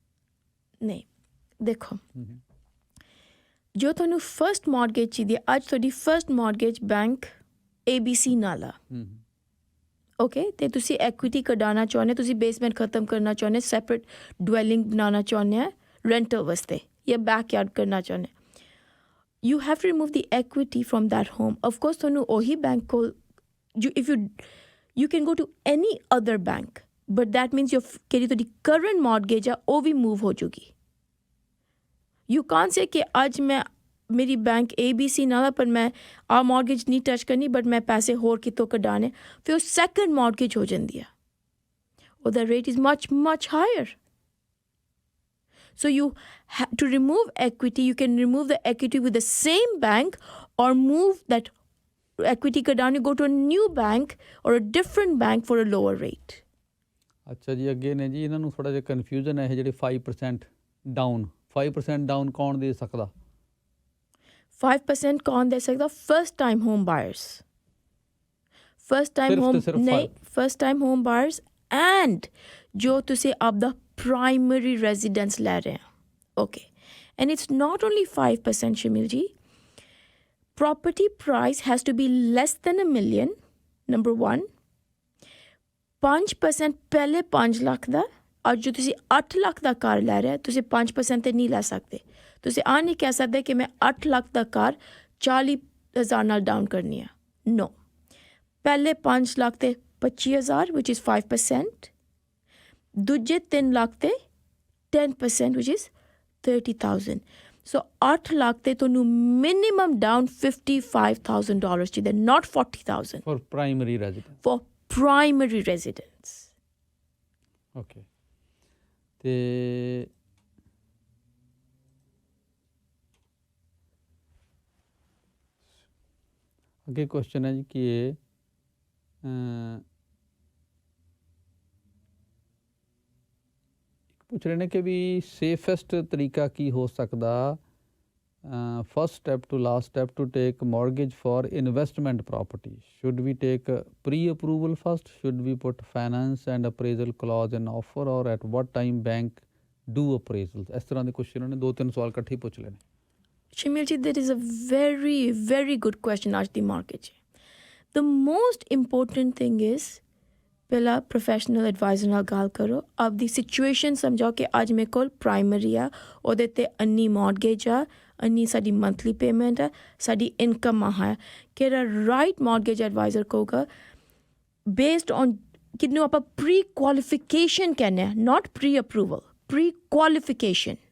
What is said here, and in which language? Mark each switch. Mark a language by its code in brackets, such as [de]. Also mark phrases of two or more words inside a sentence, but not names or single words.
[pa] ਨਹੀਂ ਦੇਖੋ, ਜੋ ਤੁਹਾਨੂੰ [en] first mortgage [pa] ਚਾਹੀਦੀ ਹੈ, ਅੱਜ ਤੁਹਾਡੀ [en] first mortgage [pa] ਬੈਂਕ ABC ਨਾਲ ਆ, ਓਕੇ, ਅਤੇ ਤੁਸੀਂ ਐਕੁਇਟੀ ਕਢਾਉਣਾ ਚਾਹੁੰਦੇ, ਤੁਸੀਂ ਬੇਸਮੈਂਟ ਖਤਮ ਕਰਨਾ ਚਾਹੁੰਦੇ, [en] separate dwelling [pa] ਬਣਾਉਣਾ ਚਾਹੁੰਦੇ ਆ ਰੈਂਟਲ ਵਾਸਤੇ ਜਾਂ ਬੈਕਯਾਰਡ ਕਰਨਾ ਚਾਹੁੰਦੇ, [en] you have to remove the equity from that home. ਅਫਕੋਰਸ [pa] ਤੁਹਾਨੂੰ ਉਹੀ ਬੈਂਕ ਕੋਲ [en] ਇਫ you can go to any other bank, but that means [pa] ਜਿਹੜੀ ਤੁਹਾਡੀ [en] current mortgage [pa] ਆ ਉਹ ਵੀ [en] move [pa] ਹੋ ਜੂਗੀ। [en] You can't say [pa] ਕਿ ਅੱਜ ਮੈਂ ਮੇਰੀ ਬੈਂਕ ABC ਨਾਲ ਆ ਪਰ ਮੈਂ ਆ mortgage ਨਹੀਂ ਟੱਚ ਕਰਨੀ, ਬਟ ਮੈਂ ਪੈਸੇ ਹੋਰ ਕਿਤੋਂ ਕਢਾਉਣੇ, ਫਿਰ ਉਹ [en] second mortgage [pa] ਹੋ ਜਾਂਦੀ ਆ, ਉਹਦਾ [en] rate is much much higher. So you have to remove equity. You can remove the equity with the same bank or move that equity down, you go to a new bank or a different bank for a lower rate. [pa] ਅੱਛਾ ਜੀ, ਅੱਗੇ ਨੇ ਜੀ ਇਹਨਾਂ ਨੂੰ ਥੋੜ੍ਹਾ ਜਿਹਾ ਕਨਫਿਊਜ਼ਨ ਹੈ ਇਹ ਜਿਹੜੇ 5% ਡਾਊਨ, 5% ਡਾਊਨ ਕੌਣ ਦੇ ਸਕਦਾ? [en] 5% ਕੌਣ ਦੇ ਸਕਦਾ? first time home buyers, first time home ਨਹੀਂ, first time home buyers and [pa] ਜੋ ਤੁਸੀਂ ਆਪਦਾ [en] primary residence [pa] ਲੈ ਰਹੇ ਆ, [en] okay, and it's not only 5% ਸ਼ਮੀਲ ਜੀ, property price has to be less than $1 million, number one. [pa] 5% ਪਹਿਲੇ 5 ਲੱਖ ਦਾ, ਅੱਜ ਜੋ ਤੁਸੀਂ 8 ਲੱਖ ਦਾ ਕਾਰ ਲੈ ਰਹੇ, ਤੁਸੀਂ 5% ਤੇ ਨਹੀਂ ਲੈ ਸਕਦੇ। ਤੁਸੀਂ ਆ ਨਹੀਂ ਕਹਿ ਸਕਦੇ ਕਿ ਮੈਂ 8 ਲੱਖ ਦਾ ਕਾਰ 40,000 ਨਾਲ ਡਾਊਨ ਕਰਨੀ ਆ, ਨੋ। ਪਹਿਲੇ 5 ਲੱਖ ਤੇ 25,000 [en] which is 5%, [pa] ਦੂਜੇ 3 ਲੱਖ ਤੇ 10% [en] which is 30,000. [pa] So 8 ਲੱਖ ਤੇ ਤੈਨੂੰ [en] minimum down [pa] $55,000 ਚਾਹੀਦਾ, not 40,000. [en] For primary residence. For primary residence. Okay. [pa] ਤੇ ਅੱਗੇ ਕੁਐਸਚਨ ਹੈ ਜੀ ਕਿ ਇਹ ਪੁੱਛ ਰਹੇ ਨੇ ਕਿ ਵੀ [en] ਸੇਫੈਸਟ [pa] ਤਰੀਕਾ ਕੀ ਹੋ ਸਕਦਾ, [en] first step to last step to take mortgage for investment property, should we take pre approval first, should we put finance and appraisal clause in offer or at what time bank do appraisal? [pa] ਇਸ ਤਰ੍ਹਾਂ ਦੇ ਕੁਐਸਚਨ ਉਹਨਾਂ ਨੇ 2-3 ਸਵਾਲ ਇਕੱਠੇ ਪੁੱਛ ਲਏ ਨੇ। [en] Shamil ji, that is a very, very good question [pa] ਅੱਜ ਦੀ ਮਾਰਕੀਟ 'ਚ। [en] The most important thing is [pa] ਪਹਿਲਾਂ [en] professional advisor [pa] ਨਾਲ ਗੱਲ ਕਰੋ, ਆਪਦੀ ਸਿਚੁਏਸ਼ਨ ਸਮਝਾਓ ਕਿ ਅੱਜ ਮੇਰੇ ਕੋਲ ਪ੍ਰਾਇਮਰੀ ਆ, ਉਹਦੇ 'ਤੇ ਇੰਨੀ ਮੌਰਗੇਜ ਆ, ਇੰਨੀ ਸਾਡੀ [en] monthly payment [pa] ਆ, ਸਾਡੀ ਇਨਕਮ ਆ ਹੈ, ਕਿਹੜਾ [en] right mortgage advisor [pa] ਕਹੂਗਾ [en] based on [pa] ਕਿਹਨੂੰ ਆਪਾਂ [en] pre qualification [pa] ਕਹਿੰਦੇ ਹਾਂ, [en] not pre approval, pre qualification.